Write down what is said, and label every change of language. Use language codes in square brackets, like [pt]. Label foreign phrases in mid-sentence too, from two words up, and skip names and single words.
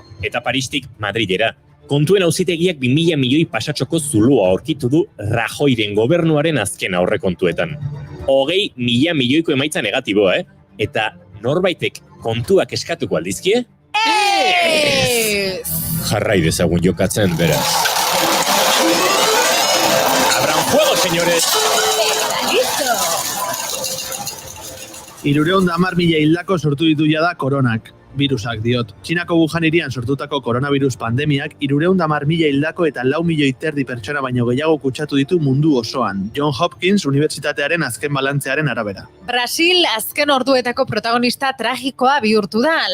[eu] Eta Paristik Madrilera. Kontuen auzitegiak 2000 milioi pasatxoko zulua aurkitu du Rajoyren gobernuaren azken aurrekontuetan. 20.000 milioiko emaitza negatiboa, Eta norbaitek kontuak eskatuko aldizkie? Jarrai dezagun jokatzen, beraz. [es] ¡Abran fuego, señores! Listo! [eu] 310.000 hildako sortu ditu jada koronak. Virusak diot. Txinako Wuhan hirian sortutako koronavirus pandemiak 310.000 hildako eta 4 milioi terdi pertsona baino gehiago kutsatu ditu mundu osoan. John Hopkins Unibertsitatearen azken balantzearen arabera. Brasil azken orduetako protagonista tragikoa bihurtu da.